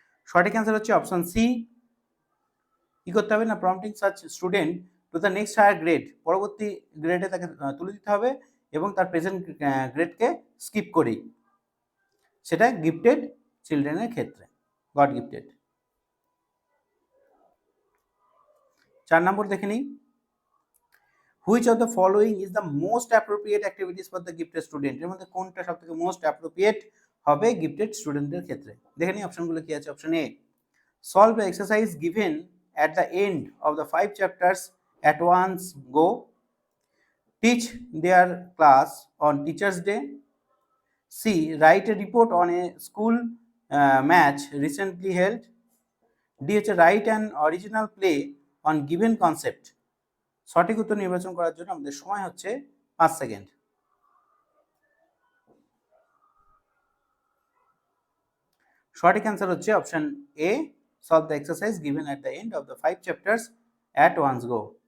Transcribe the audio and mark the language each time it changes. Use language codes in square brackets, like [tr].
[bn] সঠিক অ্যান্সার হচ্ছে option C. কি করতে হবে না, [en] prompting such student to the next higher grade, [bn] পরবর্তী গ্রেডে তাকে তুলে দিতে হবে এবং তার প্রেজেন্ট গ্রেডকে স্কিপ করেই, সেটা গিফটেড চিলড্রেনের ক্ষেত্রে, গড গিফটেড। 4 নম্বর দেখে নিই, [en] Which of the following is the most appropriate activities for the gifted student. [bn] এর মধ্যে কোনটা সব থেকে মোস্ট অ্যাপ্রোপ্রিয়েট হবে গিফটেড স্টুডেন্টের ক্ষেত্রে? দেখে নিই অপশনগুলো কি আছে। [en] Option A, solve the exercise given at the end of the 5 chapters at once go. Teach their class on Teachers' Day. C, write a report on a school match recently held. D হচ্ছে write an original play on given concept. [bn] সঠিক উত্তর নির্বাচন করার জন্য আমাদের সময় হচ্ছে 5 second. সঠিক অ্যান্সার হচ্ছে option A, [en] solve the exercise given at the end of the 5 chapters at once go.